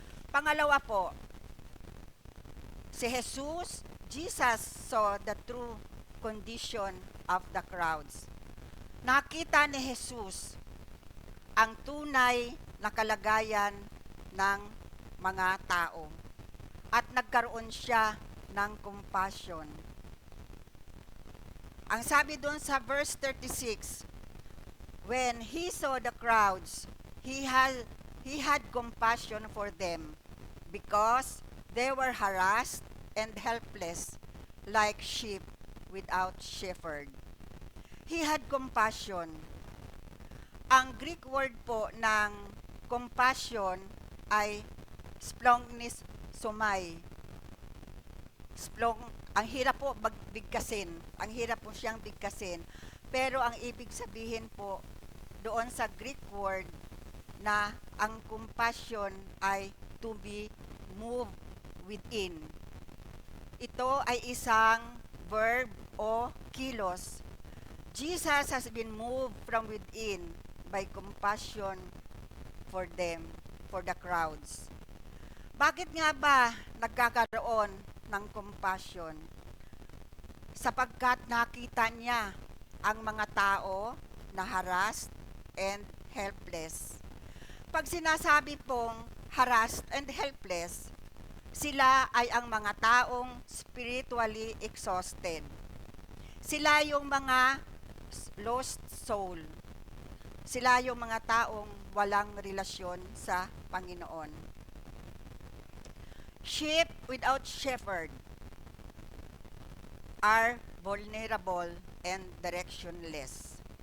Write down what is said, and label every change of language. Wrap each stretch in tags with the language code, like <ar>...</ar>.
<tl>Pangalawa po, si</tl> <en>Jesus saw the true condition of the crowds.</en> <tl>Nakita ni Jesus ang tunay na kalagayan ng mga tao. At nagkaroon siya ng compassion. Ang sabi doon sa</tl> <en>verse 36, when he saw the crowds, he had compassion for them because they were harassed and helpless like sheep without shepherd. He had compassion.</en> <tl>Ang Greek word po ng compassion ay splongnis sumai. Ang hirap po bigkasin. Ang hirap po siyang bigkasin. Pero ang ibig sabihin po doon sa Greek word na ang compassion ay</tl> <en>to be moved within.</en> <tl>Ito ay isang verb o kilos.</tl> <en>Jesus has been moved from within by compassion for them, for the crowds.</en> <tl>Bakit nga ba nagkakaroon ng compassion? Sapagkat nakita niya ang mga tao na</tl> <en>harassed and helpless.</en> <tl>Pag sinasabi pong</tl> <en>harassed and helpless,</en> <tl>sila ay ang mga taong</tl> <en>spiritually exhausted.</en> <tl>Sila yung mga</tl> <en>lost soul.</en> <tl>Sila yung mga taong walang relasyon sa Panginoon.</tl> <en>Sheep without shepherd are vulnerable and directionless.</en>